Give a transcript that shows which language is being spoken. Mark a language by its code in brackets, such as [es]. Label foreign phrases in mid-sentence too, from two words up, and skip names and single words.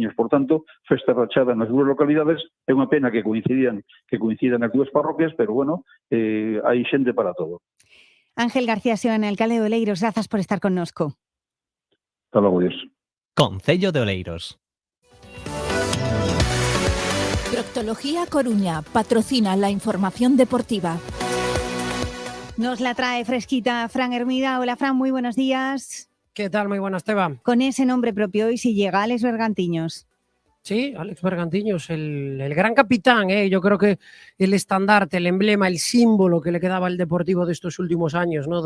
[gl] Por tanto, festa rachada nas dúas localidades. É unha pena que coincidan as dúas parroquias, pero bueno, hai xente para todo. Ángel García Seoane, alcalde de Oleiros, grazas por estar connosco. [es] Hasta logo, Dios. Concello de Oleiros. Proctología Coruña patrocina la información deportiva. Nos la trae fresquita Fran Hermida. Hola Fran, muy buenos días. ¿Qué tal? Muy buenas, Teba. Con ese nombre propio hoy si llega Alex Bergantiños. Sí, Alex Bergantiños, el gran capitán, yo creo que el estandarte, el emblema, el símbolo que le quedaba al Deportivo de estos últimos años, ¿no?